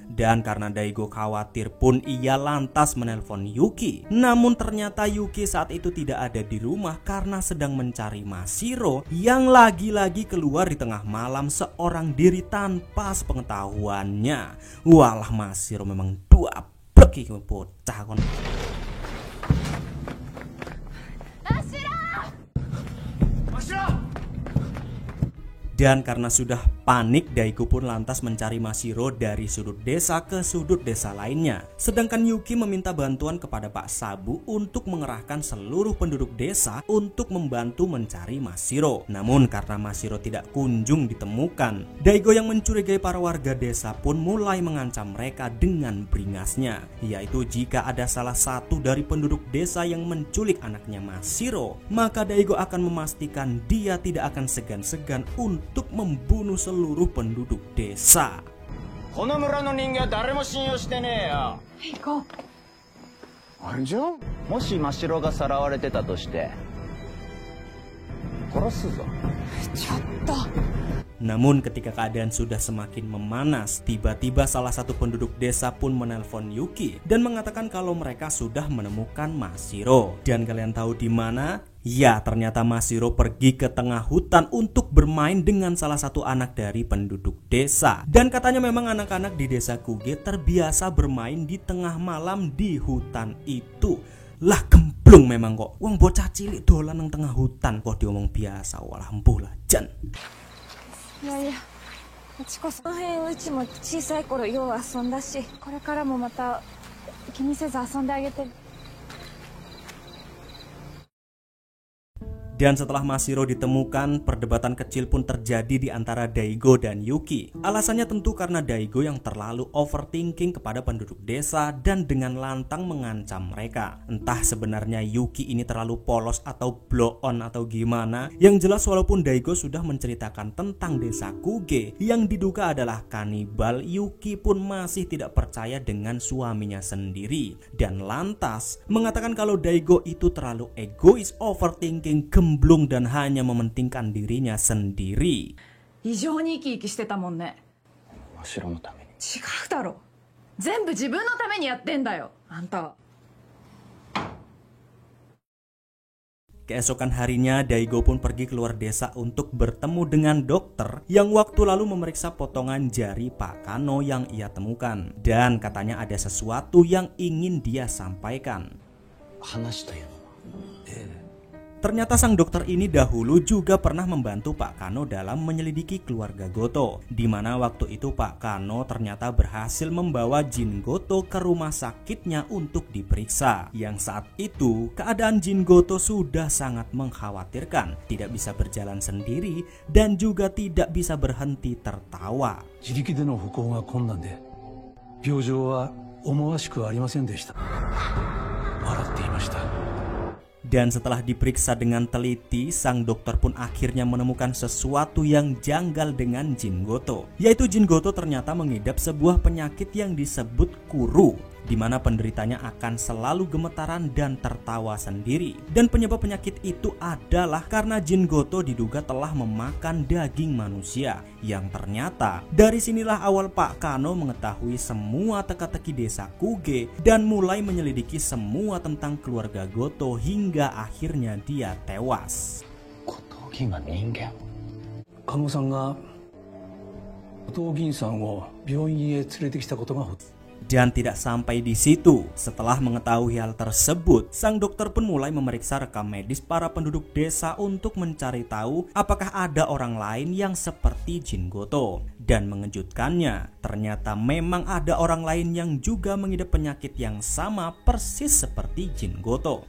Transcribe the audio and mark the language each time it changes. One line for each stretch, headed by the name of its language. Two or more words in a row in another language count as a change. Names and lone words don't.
Indonesian: Dan karena Daigo khawatir pun ia lantas menelpon Yuki. Namun ternyata Yuki saat itu tidak ada di rumah karena sedang mencari Mashiro yang lagi-lagi keluar di tengah malam seorang diri tanpa sepengetahuannya.
Javanese: Walah, Mashiro memang dua blek iki bocah kon.
Indonesian: Dan karena sudah panik, Daigo pun lantas mencari Mashiro dari sudut desa ke sudut desa lainnya. Sedangkan Yuki meminta bantuan kepada Pak Sabu untuk mengerahkan seluruh penduduk desa untuk membantu mencari Mashiro. Namun karena Mashiro tidak kunjung ditemukan, Daigo yang mencurigai para warga desa pun mulai mengancam mereka dengan beringasnya, yaitu jika ada salah satu dari penduduk desa yang menculik anaknya Mashiro, maka Daigo akan memastikan dia tidak akan segan-segan untuk membunuh seluruh penduduk desa.
Japanese: この村の人間は誰も信用してねえよ。行こう。あれじゃん？もし真城がさらわれてたとして殺すぞ。ちょっと。
Indonesian: Namun ketika keadaan sudah semakin memanas, tiba-tiba salah satu penduduk desa pun menelpon Yuki dan mengatakan kalau mereka sudah menemukan Mashiro. Dan kalian tahu di mana? Ya, ternyata Mashiro pergi ke tengah hutan untuk bermain dengan salah satu anak dari penduduk desa. Dan katanya memang anak-anak di desa Kuge terbiasa bermain di tengah malam di hutan itu.
Javanese: Lah gemblung memang kok. Wong bocah cilik dolan nang tengah hutan kok diomong biasa. Walah empuh lah jan.
Japanese: いやいや、うちこそこの辺うちも小さい頃よう遊んだし、これからもまた気にせず遊んであげて。
Indonesian: Dan setelah Mashiro ditemukan, perdebatan kecil pun terjadi di antara Daigo dan Yuki. Alasannya tentu karena Daigo yang terlalu overthinking kepada penduduk desa dan dengan lantang mengancam mereka. Entah sebenarnya Yuki ini terlalu polos atau blow on atau gimana. Yang jelas walaupun Daigo sudah menceritakan tentang desa Kuge yang diduga adalah kanibal, Yuki pun masih tidak percaya dengan suaminya sendiri. Dan lantas mengatakan kalau Daigo itu terlalu egois, overthinking, gemblung dan hanya mementingkan dirinya sendiri.
Japanese: 異常に生き生きしてたもんね。真城のために。違うだろ。全部自分のためにやってんだよ、あんたは。
Indonesian: Keesokan harinya, Daigo pun pergi keluar desa untuk bertemu dengan dokter yang waktu lalu memeriksa potongan jari Pak Kano yang ia temukan. Dan katanya ada sesuatu yang ingin dia sampaikan. Ternyata sang dokter ini dahulu juga pernah membantu Pak Kano dalam menyelidiki keluarga Goto, di mana waktu itu Pak Kano ternyata berhasil membawa Jin Goto ke rumah sakitnya untuk diperiksa. Yang saat itu keadaan Jin Goto sudah sangat mengkhawatirkan, tidak bisa berjalan sendiri dan juga tidak bisa berhenti tertawa.
Japanese: 自力での歩行が困難で、病状は思わしくありませんでした。笑っていました。
Indonesian: Dan setelah diperiksa dengan teliti, sang dokter pun akhirnya menemukan sesuatu yang janggal dengan Jin Goto, yaitu Jin Goto ternyata mengidap sebuah penyakit yang disebut kuru, di mana penderitanya akan selalu gemetaran dan tertawa sendiri. Dan penyebab penyakit itu adalah karena Jin Goto diduga telah memakan daging manusia, yang ternyata dari sinilah awal Pak Kano mengetahui semua teka-teki desa Kuge dan mulai menyelidiki semua tentang keluarga Goto hingga akhirnya dia tewas.
Japanese: 看護さんが後藤銀さんを病院へ連れてきたことが。
Indonesian: Dan tidak sampai di situ, setelah mengetahui hal tersebut, sang dokter pun mulai memeriksa rekam medis para penduduk desa untuk mencari tahu apakah ada orang lain yang seperti Jin Goto. Dan mengejutkannya, ternyata memang ada orang lain yang juga mengidap penyakit yang sama persis seperti Jin Goto.